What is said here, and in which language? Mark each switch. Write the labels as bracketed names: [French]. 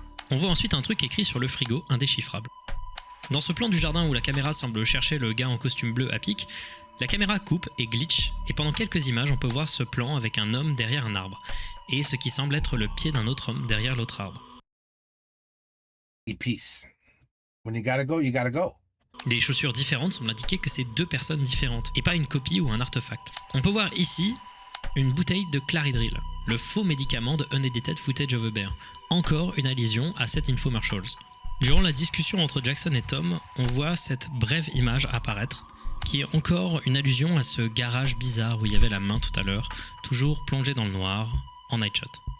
[French] On voit ensuite un truc écrit sur le frigo, indéchiffrable. Dans ce plan du jardin où la caméra semble chercher le gars en costume bleu à pic, la caméra coupe et glitch, et pendant quelques images on peut voir ce plan avec un homme derrière un arbre, et ce qui semble être le pied d'un autre homme derrière l'autre arbre. [English] Peace. When you gotta go, you gotta go. [French] Les chaussures différentes semblent indiquer que c'est 2 personnes différentes, et pas une copie ou un artefact. On peut voir ici une bouteille de Claridril, le faux médicament de Unedited Footage of a Bear. Encore une allusion à cette infomercials. Durant la discussion entre Jackson et Tom, on voit cette brève image apparaître, qui est encore une allusion à ce garage bizarre où il y avait la main tout à l'heure, toujours plongée dans le noir, en night shot.